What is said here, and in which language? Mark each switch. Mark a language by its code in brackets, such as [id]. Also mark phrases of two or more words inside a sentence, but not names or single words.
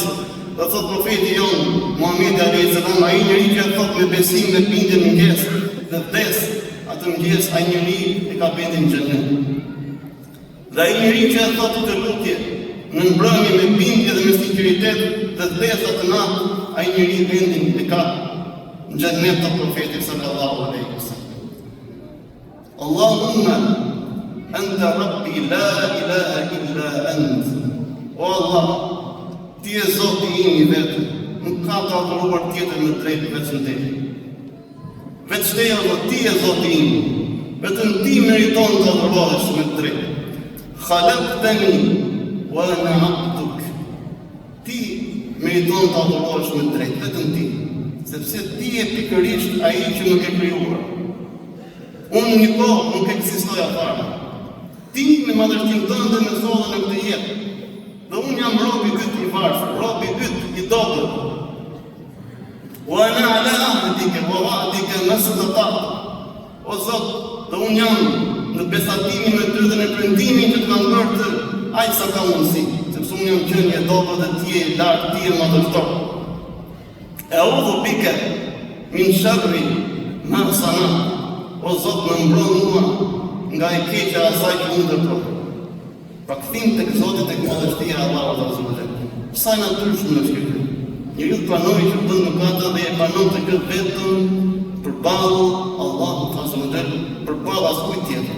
[sq] Dhe thot profeti jon Muhamedi [ar] عليه السلام, [sq] ai njeri që thot me besim dhe bindje në mëngjes dhe vdes, atë mëngjes ai njeri e ka vendin në xhenet. Dhe ai njeri që thot të lutje në mbrëmje me bindje dhe me sinqeritet dhe vdes atë natë, ai njeri vendin e ka në xhenet të profetit [ar] صلى الله عليه وسلم. اللهم أنت ربي لا إله إلا أنت. [sq] O Allah, ti je Zoti im i vetëm, nuk ka të adhuruar tjetër me drejtë vetëm te. Vetë te Allah, ti je Zoti im, vetëm ti meriton të adhurohesh me drejtë. [ar] خلقتني وأنا عبدك. [sq] Ti meriton të adhurohesh me drejtë, vetëm ti, sepse ti je pikërisht ai që më ke krijuar. Unë një kohë nuk ekzistoja fare. Ti me madhështinë tënde më solli në këtë jetë. Dhe unë jam robi yt i varfër, robi yt i dobët. [ar] وأنا على عهدك ووعدك ما استطعت. [sq] O Zot, dhe unë jam në besatimin me ty dhe në prendimin që të kam bërë të aq sa ka mundësi, sepse unë jam qenë i dobët dhe ti je i lartë, ti je madhështor. [ar] أعوذ بك من شر ما صنعت. [sq] O Zot, më mbron mua nga e keqja asaj që unë ndërtoj. Pa kthim tek Zoti tek modestia e Allahut [ar] عز وجل. [sq] Sa natyrshëm është kjo. Njeriu pranoi që bën mëkate dhe e pranon të këtë vetëm përballë Allahut [ar] عز وجل, [sq] përballë askujt tjetër.